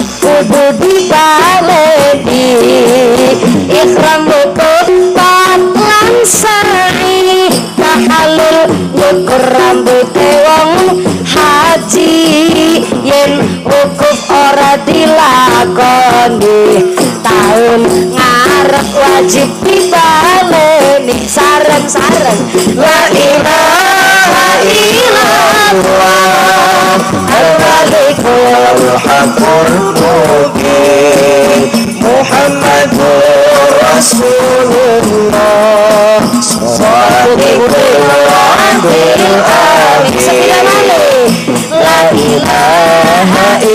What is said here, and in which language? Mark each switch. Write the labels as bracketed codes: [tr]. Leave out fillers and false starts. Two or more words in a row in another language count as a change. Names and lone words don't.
[jv] kudu dibaleni ikhram wukuf lan sa'i tahalul ukur rambute wong haji yen wukuf ora dilakoni tahun ngarep wajib dibaleni sareng-sareng [ar] لا إله إلا الله الملك الحق المبين محمد رسول الله الصادق العادل الأمين لا إله